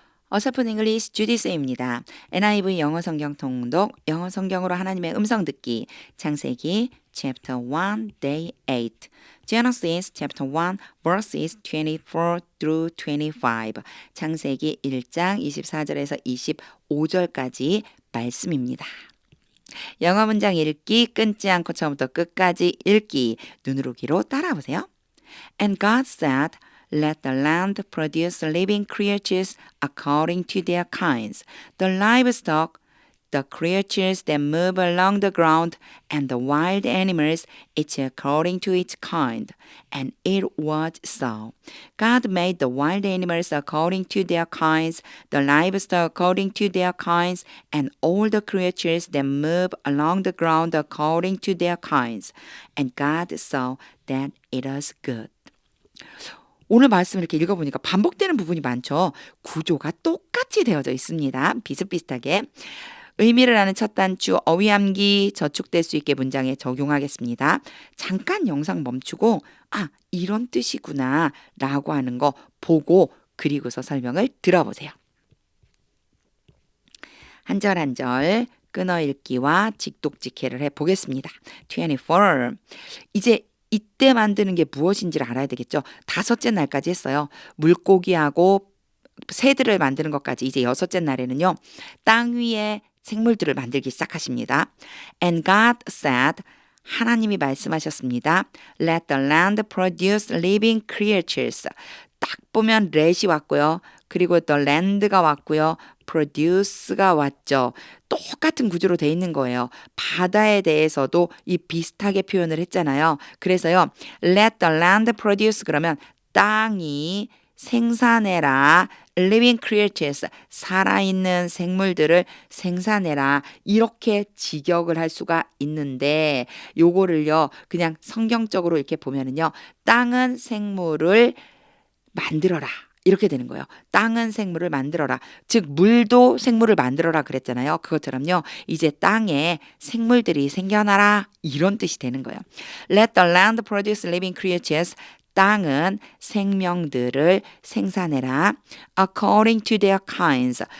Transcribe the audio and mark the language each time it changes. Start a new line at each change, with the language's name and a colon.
Korean: 어설픈 잉글리시 주디쌤입니다. NIV 영어 성경 통독, 영어 성경으로 하나님의 음성 듣기, 창세기
English: chapter 1, day 8, Genesis chapter 1, verses 24 through 25,
Korean: 창세기 1장 24절에서 25절까지 말씀입니다. 영어 문장 읽기, 끊지 않고 처음부터 끝까지 읽기, 눈으로 귀로 따라보세요.
English: And God said, Let the land produce living creatures according to their kinds, the livestock, the creatures that move along the ground, and the wild animals, each according to its kind. And it was so. God made the wild animals according to their kinds, the livestock according to their kinds, and all the creatures that move along the ground according to their kinds. And God saw that it was good.
Korean: 오늘 말씀 이렇게 읽어보니까 반복되는 부분이 많죠. 구조가 똑같이 되어져 있습니다. 비슷비슷하게. 의미를 아는 첫 단추 어휘암기 저축될 수 있게 문장에 적용하겠습니다. 잠깐 영상 멈추고 이런 뜻이구나 라고 하는 거 보고 그리고서 설명을 들어보세요. 한 절 한 절 끊어 읽기와 직독직해를 해보겠습니다. 24. 이제 이때 만드는 게 무엇인지를 알아야 되겠죠. 5째 날까지 했어요. 물고기하고 새들을 만드는 것까지 이제 6째 날에는요. 땅 위에 생물들을 만들기 시작하십니다.
English: And God said,
Korean: 하나님이 말씀하셨습니다.
English: Let the land produce living creatures.
Korean: 딱 보면 let이 왔고요. 그리고 the land가 왔고요. produce가 왔죠. 똑같은 구조로 돼 있는 거예요. 바다에 대해서도 이 비슷하게 표현을 했잖아요. 그래서요.
English: Let the land produce
Korean: 그러면 땅이 생산해라.
English: living creatures,
Korean: 살아있는 생물들을 생산해라. 이렇게 직역을 할 수가 있는데 요거를요. 그냥 성경적으로 이렇게 보면은요. 땅은 생물을 만들어라. 이렇게 되는 거예요. 땅은 생물을 만들어라. 즉 물도 생물을 만들어라 그랬잖아요. 그것처럼요. 이제 땅에 생물들이 생겨나라. 이런 뜻이 되는 거예요.
English: Let the land produce living creatures.
Korean: 땅은 생명들을 생산해라.
English: According to their kinds.